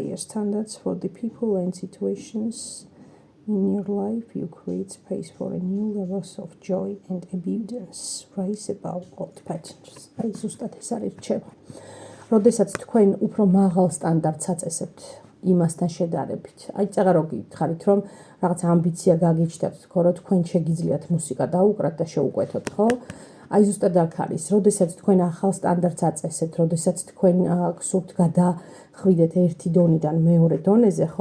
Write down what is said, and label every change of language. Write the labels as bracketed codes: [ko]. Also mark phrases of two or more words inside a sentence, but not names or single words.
[en] standards for the people and situations In your life, you create space for a new levels of joy and abundance, rise above old patterns. [ka] აი ზუსტად ეს არის რჩევა. როდესაც თქვენ უფრო მაღალ სტანდარტს აწესებთ იმასთან შედარებით. აი წაღა რო გითხარით, რომ რაღაც ამბიცია გაგიჩნდათ, თქო, რომ თქვენ შეგიძლიათ მუსიკა დაუკრათ და შეუკვეთოთ, ხო? აი ზუსტად აქ არის, როდესაც თქვენ ახალ სტანდარტს აწესებთ, როდესაც თქვენ გსურთ გადახვიდეთ ერთი დონიდან მეორე დონეზე, ხო?